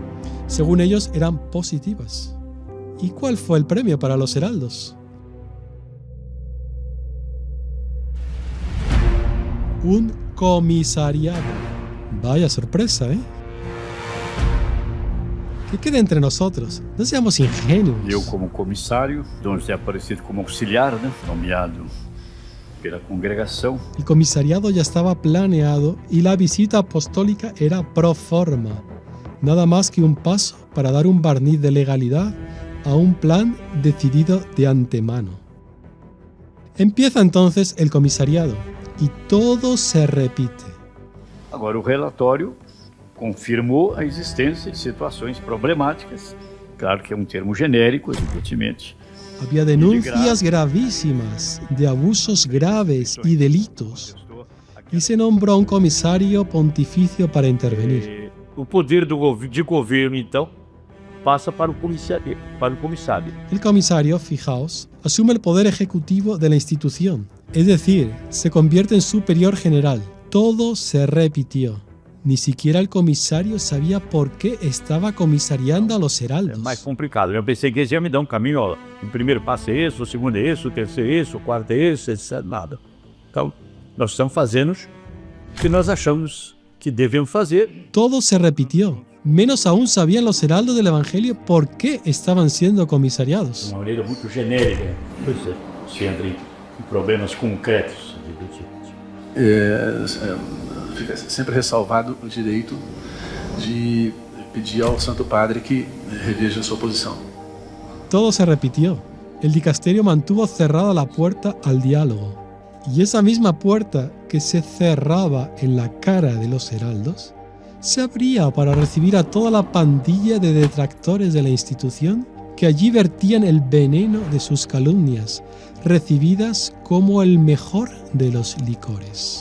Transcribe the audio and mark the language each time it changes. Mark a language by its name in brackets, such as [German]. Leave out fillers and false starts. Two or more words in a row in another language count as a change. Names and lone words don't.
[Spanish] Según ellos, eran positivas. ¿Y cuál fue el premio para los heraldos? Un comisariado. Vaya sorpresa, ¿eh? Que quede entre nosotros, no seamos ingenuos. [Portuguese] Eu como comissário, Dom José Aparecido como auxiliar, nomeado pela congregação. [Spanish] El comisariado ya estaba planeado y la visita apostólica era pro forma. Nada más que un paso para dar un barniz de legalidad a un plan decidido de antemano. Empieza entonces el comisariado y todo se repite. [Portuguese] Agora o relatório confirmou a existência de situações problemáticas. Claro que é termo genérico, evidentemente. [Spanish] Había denuncias gravísimas de abusos graves y delitos y se nombró a un comisario pontificio para intervenir. [Portuguese] O poder de governo, então, passa para o comissário. [Spanish] El comisario, fijaos, asume el poder ejecutivo de la institución, es decir, se convierte en superior general. Todo se repitió. Ni siquiera el comisario sabía por qué estaba comisariando a los heraldos. [Portuguese] É mais complicado. Eu pensei que eles iam me dar um caminho, ó. O primeiro passo é esse, o segundo é esse, o terceiro é esse, o quarto é esse, etc. Nada. Então, nós estamos fazendo o que nós achamos que devemos fazer. [Spanish] Todo se repitió. Menos aún sabían los heraldos del Evangelio por qué estaban siendo comisariados. [Portuguese] De uma maneira muito genérica. Pois é, se entra em problemas concretos. Fica sempre ressalvado o direito de pedir ao Santo Padre que reveja sua posição. [Spanish] Todo se repitió. El dicasterio mantuvo cerrada la puerta al diálogo. Y esa misma puerta que se cerraba en la cara de los heraldos se abría para recibir a toda la pandilla de detractores de la institución que allí vertían el veneno de sus calumnias, recibidas como el mejor de los licores.